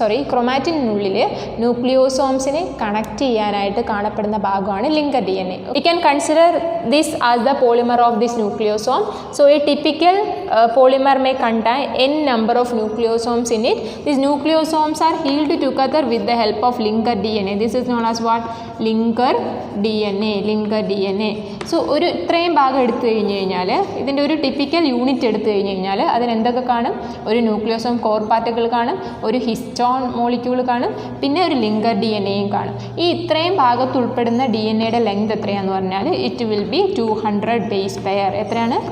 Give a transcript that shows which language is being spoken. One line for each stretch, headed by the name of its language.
Malayalam: ക്രൊമാറ്റിനുള്ളിൽ ന്യൂക്ലിയോസോംസിനെ connect ചെയ്യാനായിട്ട് കാണപ്പെടുന്ന ഭാഗമാണ് linker DNA.
English: We can consider this as the polymer of this nucleosome. So a typical polymer may contain n number of nucleosomes in it. These nucleosomes are held together with the help of linker DNA. This is known as what? Linker DNA.
Malayalam: So ഒരു ഇത്രയും ഭാഗം എടുത്തു കഴിഞ്ഞ് കഴിഞ്ഞാൽ ഇതിൻ്റെ ഒരു typical unit എടുത്തു കഴിഞ്ഞ് കഴിഞ്ഞാൽ അതിനെന്തൊക്കെ കാണും? ഒരു ന്യൂക്ലിയോസോം കോർ പാർട്ടിക്കിൾ കാണും, ഒരു ഹിസ്റ്റോൺ മോളിക്യൂൾ കാണും, പിന്നെ ഒരു ലിങ്കർ DNAയും കാണും. ഈ ഇത്രയും ഭാഗത്ത് ഉൾപ്പെടുന്ന DNAയുടെ ലെങ്ത് എത്രയാണെന്ന് പറഞ്ഞാൽ
English: It will be 200 base pair.
Malayalam: എത്രയാണ്?